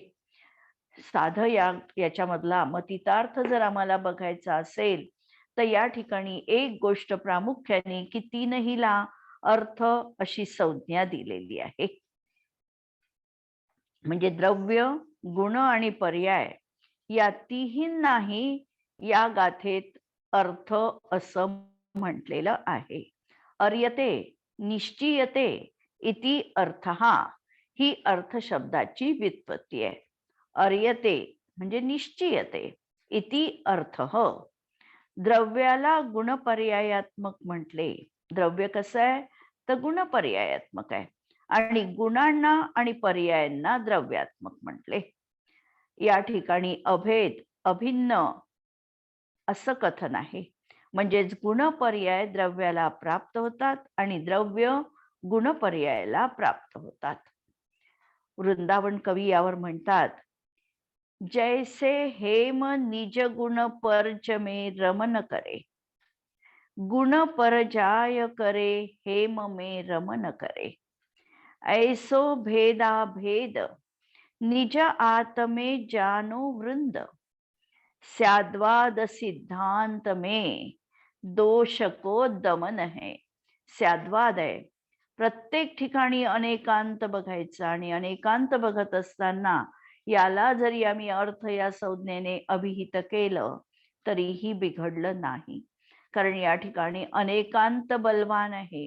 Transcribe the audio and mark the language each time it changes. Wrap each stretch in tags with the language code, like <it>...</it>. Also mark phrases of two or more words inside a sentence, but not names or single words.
<mr>साधं याच्यामधला मतितार्थ जर आम्हाला बघायचा असेल तर या ठिकाणी एक गोष्ट प्रामुख्याने की तीनहीला अर्थ अशी संज्ञा दिलेली आहे. म्हणजे द्रव्य, गुण आणि पर्याय या तिन्हींनाही या गाथेत अर्थ असं म्हटलेलं आहे.</mr> <sa>अर्यते निश्चीयते इति अर्थहा</sa> <mr>ही अर्थ शब्दाची व्युत्पत्ती आहे.</mr> <sa>अर्यते म्हणजे निश्चीयते, इति अर्थः.</sa> <mr>द्रव्याला गुणपर्यायात्मक म्हटले. द्रव्य कसं आहे तर गुणपर्यायात्मक आहे आणि गुणांना आणि पर्यायांना द्रव्यात्मक म्हटले. या ठिकाणी अभेद अभिन्न असं कथन आहे. म्हणजेच गुणपर्याय द्रव्याला प्राप्त होतात आणि द्रव्य गुणपर्यायाला प्राप्त होतात. वृंदावन कवी यावर म्हणतात,</mr> <bra>जैसे हेम निज गुण परज में रमन करे, गुण परजाय करे हेम में रमन करे, ऐसो भेदा भेद निज आत्मे जानो वृंद, स्याद्वाद सिद्धांत में दोष को दमन है.</bra> <mr>स्याद्वाद आहे, प्रत्येक ठिकाणी अनेकांत बघायचा आणि अनेकांत बघत असताना याला जरी आम्ही अर्थ या संज्ञेने अभिहित केलं तरीही बिघडलं नाही. कारण या ठिकाणी अनेकांत बलवान आहे.</mr>